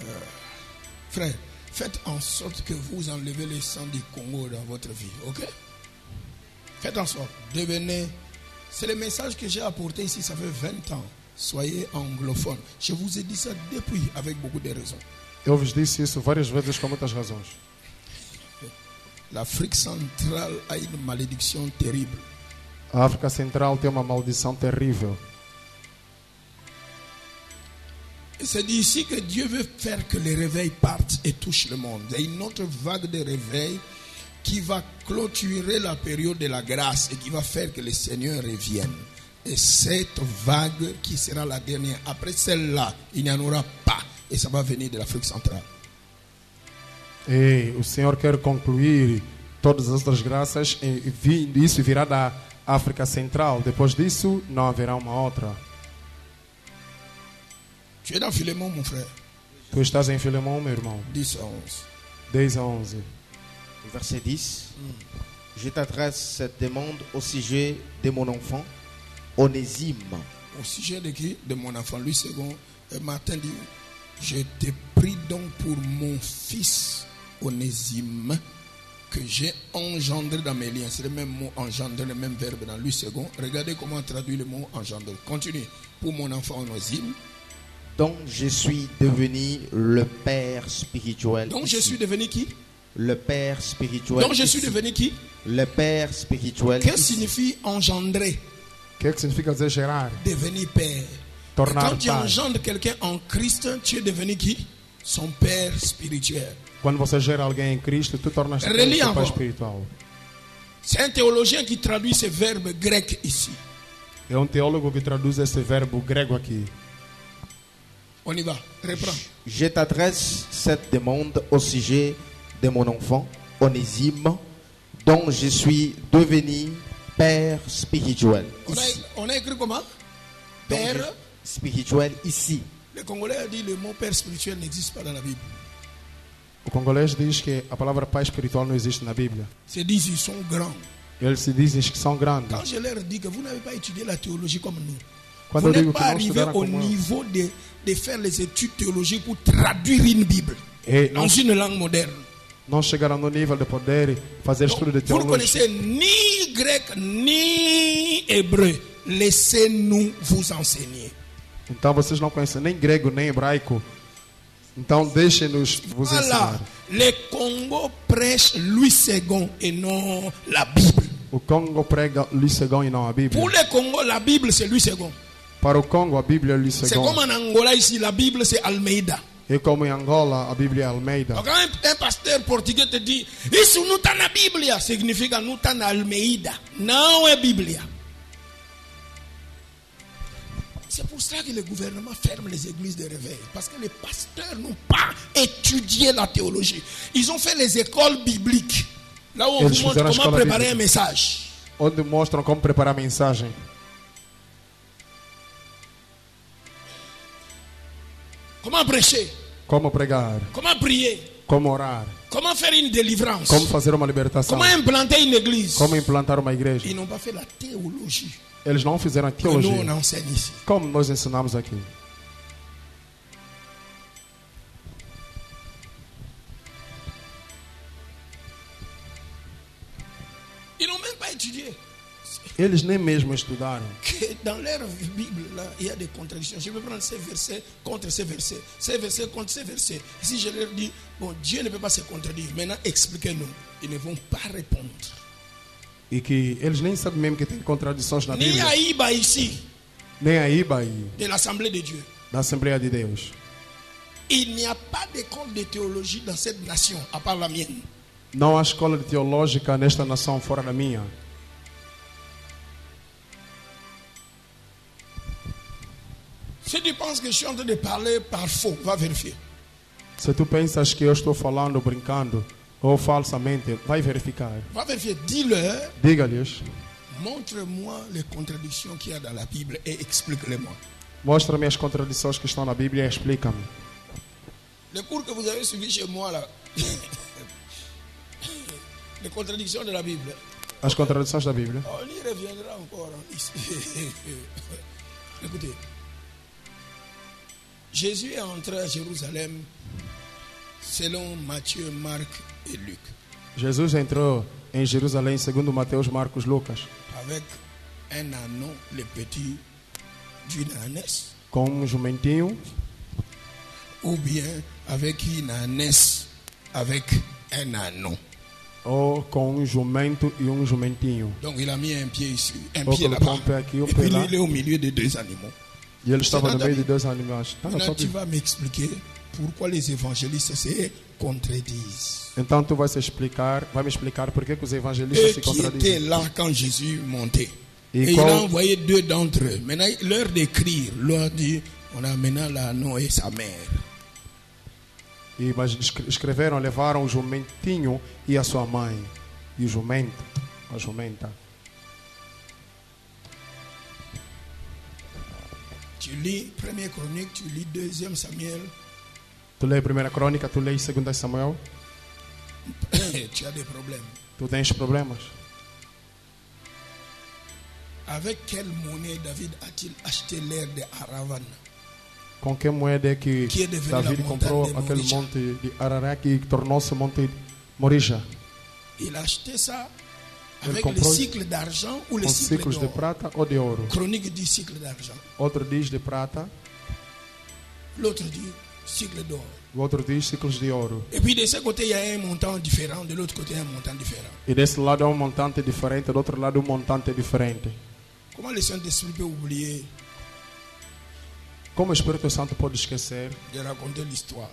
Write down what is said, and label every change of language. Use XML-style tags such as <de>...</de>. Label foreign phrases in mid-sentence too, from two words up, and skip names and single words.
<fr>Frère, faites en sorte que vous enlevez le sang du Congo dans votre vie, ok? Faites en sorte, devenez... C'est le message que j'ai apporté ici, ça fait 20 ans. Soyez anglophone. Je vous ai dit ça depuis, avec beaucoup de raisons.</fr> <pt>Eu vos disse isso várias vezes com muitas razões.</pt> <fr>L'Afrique centrale a une malédiction terrible.</fr> <pt>A África Central tem uma maldição terrível.</pt> <fr>Et c'est d'ici que Dieu veut faire que les réveils partent et touchent le monde. Il y a une autre vague de réveil qui va clôturer la période de la grâce et qui va faire que le Seigneur revienne. Et cette vague qui sera la dernière, après celle-là, il n'y en aura pas. Et ça va venir de l'Afrique centrale.</fr> <pt>E o Senhor quer concluir todas as outras graças e isso virá da África Central. Depois disso, não haverá uma outra.</pt> <fr>Tu es dans Philémon, mon frère.</fr> <pt>Tu estás em Filemão, meu irmão.</pt> <fr>10 à 11.</fr> <pt>10 a 11.</pt> <fr>Verset 10. Je t'adresse cette demande au sujet de mon enfant, Onésime. Au sujet de qui? De mon enfant. Louis II, Martin dit, je te prie donc pour mon fils Onésime que j'ai engendré dans mes liens. C'est le même mot engendré, le même verbe dans Louis II. Regardez comment on traduit le mot engendré. Continue. Pour mon enfant Onésime. Donc je suis devenu le père spirituel. Donc ici. je suis devenu qui? Le père spirituel. Donc je suis ici. devenu qui? Le père spirituel. Qu'est-ce ici. que signifie engendrer?</fr> <pt>O que significa dizer gerar?</pt> <fr>Devenir père.</fr> <pt>Tornar</pt> <fr>Quand tu</fr> <pt>pai.</pt> <fr>engendres quelqu'un en Christ, tu es devenu qui? Son père spirituel.</fr> <pt>Quando você gera alguém em Cristo, tu tornas-te</pt> <fr>Relis</fr> <pt>seu pai</pt> <fr>encore.</fr> <pt>espiritual.</pt> <fr>C'est un théologien qui traduit ce verbe grec ici.</fr> <pt>É um teólogo que traduz esse verbo grego aqui.</pt> <fr>On y va. Reprends. Je t'adresse cette demande au sujet de mon enfant, Onésime, dont je suis devenu père spirituel. Ici. On a écrit comment? Donc, Père. spirituel ici. Le Congolais a dit le mot père spirituel n'existe pas dans la Bible.</fr> <pt>O congolês diz que a palavra pai espiritual não existe na Bíblia.</pt> <fr>C'est dit ils sont grands.</fr> <pt>Eles se dizem que são grandes.</pt> <fr>Quand je leur dis que vous n'avez pas étudié la théologie comme nous,</fr> <pt>Quando</pt> <fr>vous</fr> <pt>eu digo</pt> <fr>n'êtes</fr> <pt>que</pt> <fr>pas</fr> <pt>não</pt> <fr>arrivé</fr> <pt>estudaram</pt> <fr>au</fr> <pt>como eu.</pt> <fr>niveau de faire les études théologiques pour traduire une Bible Et dans une langue moderne.</fr> <pt>não chegaram no nível de poder fazer estudo de</pt> <fr>Vous ne</fr> <pt>teologia.</pt> <fr>connaissez ni grec ni hébreu. Laissez-nous vous enseigner.</fr> <pt>Então vocês não conhecem nem grego nem hebraico. Então deixem-nos vos</pt> <fr>Voilà.</fr> <pt>ensinar.</pt> <fr>Le Congo prêche Louis II et non la Bible.</fr> <pt>O Congo prega Louis II e não a Bíblia.</pt> <fr>Pour le Congo, la Bible c'est Louis II.</fr> <pt>Para o Congo, a Bíblia é Louis C'est comme II.</pt> <fr>en Angola ici, la Bible c'est Almeida.</fr> <pt>E como em Angola, a Bíblia é Almeida.</pt> <fr>Donc, quand un pasteur portugais te dit,</fr> <pt>isso não está na Bíblia, significa não está na Almeida. Não é Bíblia.</pt> <fr>C'est pour ça que le gouvernement ferme les églises de réveil. Parce que les pasteurs n'ont pas étudié la théologie. Ils ont fait les écoles bibliques. Là où on</fr> <pt>Eles</pt> <fr>vous montre</fr> <pt>fizeram a</pt> <fr>comment</fr> <pt>escola</pt> <fr>préparer</fr> <pt>bíblica.</pt> <fr>un message.</fr> <pt>Onde mostram como preparar a mensagem.</pt> <fr>Comment prêcher.</fr> <pt>Como pregar.</pt> <fr>Comment prier.</fr> <pt>Como orar.</pt> <fr>Comment faire une délivrance.</fr> <pt>Como fazer uma libertação.</pt> <fr>Comment implanter une église.</fr> <pt>Como implantar uma igreja.</pt> <fr>Ils n'ont pas fait la théologie</fr> <pt>Eles não fizeram a</pt> <fr>que nous on</fr> <pt>teologia.</pt> <fr>enseigne ici.</fr> <pt>Como nós ensinamos aqui.</pt> <fr>Ils n'ont même pas étudié.</fr> <pt>Eles nem mesmo estudaram.</pt> <fr>Que dans leur Bible, là, il y a des contradictions. Je vais prendre ces versets contre ces versets. Ces versets contre ces versets. Si je leur dis, bon, Dieu ne peut pas se contredire. Maintenant, expliquez-nous. Ils ne vont pas répondre.</fr> <pt>E que eles nem sabem mesmo que tem contradições na</pt> <fr>Ni</fr> <pt>Bíblia.</pt> <fr>Aïba ici,</fr> <pt>Nem a Iba e</pt> <fr>de l'Assemblée de Dieu.</fr> <pt>da Assembleia de Deus.</pt> <fr>Il n'y a pas d'école de théologie dans cette nation, à part la mienne.</fr> <pt>Não há escola de teológica nesta nação fora da minha.</pt> <fr>Si tu penses que je suis en train de parler par faux, va vérifier.</fr> <pt>Se tu pensas que eu estou falando brincando ou falsamente, vai verificar.</pt> <fr>Va vérifier. Dis-leur,</fr> <pt>Diga-lhes,</pt> <fr>Montre-moi les contradictions qu'il y a dans la Bible et explique-les-moi.</fr> <pt>Mostra-me as contradições que estão na Bíblia e explica-me.</pt> <fr>Les cours que vous avez suivis chez moi là, les contradictions de la Bible,</fr> <pt>As contradições da Bíblia.</pt> <fr>on y reviendra encore ici. Écoutez, Jésus est entré à Jérusalem selon Matthieu, Marc et Luc,</fr> <pt>Jesus entrou em Jerusalém segundo Mateus, Marcos, Lucas,</pt> <fr>avec un ânon, le petit d'une ânesse,</fr> <pt>com jumentinho</pt> <fr>ou bien avec une ânesse avec un ânon.</fr> <pt>ou com jumento e jumentinho.</pt> <fr>Donc il a mis un pied ici, un</fr> <pt>Ou</pt> <fr>pied</fr> <pt>colocou</pt> <fr>là-bas.</fr> <pt>pé aqui,</pt> <fr>Et</fr> <pt>pé</pt> <fr>puis</fr> <pt>lá.</pt> <fr>il est au milieu de deux animaux.</fr> <pt>E ele estava</pt> <fr>C'est</fr> <pt>no</pt> <fr>dans</fr> <pt>meio</pt> <fr>la</fr> <pt>de dois animais. Tá na</pt> <fr>Maintenant</fr> <pt>tua</pt> <fr>tu</fr> <pt>Bíblia.</pt> <fr>vas m'expliquer pourquoi les évangélistes se contredisent.</fr> <pt>Então tu vai me explicar por que os evangelistas</pt> <fr>Eux</fr> <pt>se</pt> <fr>qui étaient</fr> <pt>contradizem.</pt> <fr>là quand Jésus montait. Et Et il quand- a envoyé deux d'entre eux. Maintenant, l'heure d'écrire, leur dit, on a maintenant l'ânon et sa mère.</fr> <pt>Mas escreveram, levaram o jumentinho e a sua mãe. E o jumento, a jumenta.</pt> <fr>Tu lis 1er Chronique, tu lis 2e Samuel,</fr> <pt>Tu lê a primeira crônica, tu lês 2 Samuel,</pt> <fr>tu as des problèmes.</fr> <pt>tu tens problemas.</pt> <fr>Avec quelle monnaie David a-t-il acheté l'air de Aravan?</fr> <pt>Com que moeda é que</pt> <fr>Que é devenu</fr> <pt>David</pt> <fr>la</fr> <pt>comprou</pt> <fr>montagne de</fr> <pt>aquele</pt> <fr>Morija.</fr> <pt>monte de Ararat que tornou-se monte Morija?</pt> <fr>Il a acheté ça Elle avec le comprend- cycle d'argent ou le</fr> <pt>Com</pt> <fr>cycle</fr> <pt>ciclos de</pt> <fr>d'or.</fr> <pt>prata ou de ouro?</pt> <fr>Chronique dit cycle d'argent.</fr> <pt>Outro diz de prata,</pt> <fr>L'autre dit cycle d'or.</fr> <pt>o outro diz ciclos de ouro.</pt> <fr>Et puis de ce côté, il y a un montant différent, de l'autre côté, un montant différent.</fr> <pt>E desse lado é montante diferente, do outro lado montante diferente.</pt> <fr>Comment le Saint-Esprit peut oublier</fr> <pt>Como o Espírito Santo pode esquecer</pt> <fr>de raconter l'histoire?</fr>